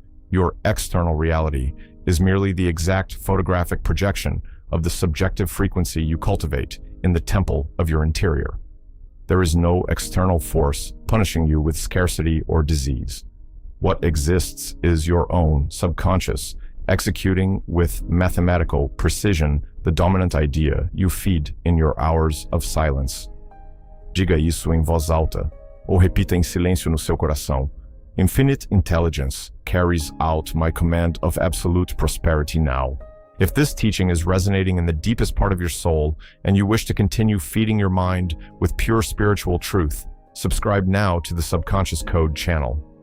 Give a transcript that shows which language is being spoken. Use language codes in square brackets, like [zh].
[en] Your external reality is merely the exact photographic projection of the subjective frequency you cultivate in the temple of your interior. There is no external force punishing you with scarcity or disease. What exists is your own subconscious, executing with mathematical precision the dominant idea you feed in your hours of silence. [pt] Diga isso em voz alta, ou repita em silêncio no seu coração. [en] Infinite intelligence carries out my command of absolute prosperity now. If this teaching is resonating in the deepest part of your soul and you wish to continue feeding your mind with pure spiritual truth, subscribe now to the Subconscious Code channel.